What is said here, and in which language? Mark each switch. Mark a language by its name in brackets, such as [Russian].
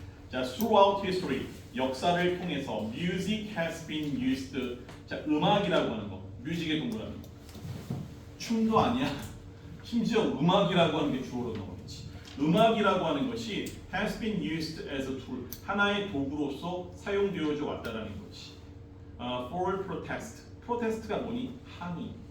[English] 자, throughout history [Korean] 역사를 통해서 [English] music has been used. [Korean] 자, 음악이라고 하는 거. 뮤직의 동그라미. 춤도 아니야. 심지어 음악이라고 하는 게 주어로 나오겠지. 음악이라고 하는 것이 [English] has been used as a tool. [Korean] 하나의 도구로서 사용되어져 왔다라는 거지. [English] For protest. [Korean] protest가 뭐니? 항의.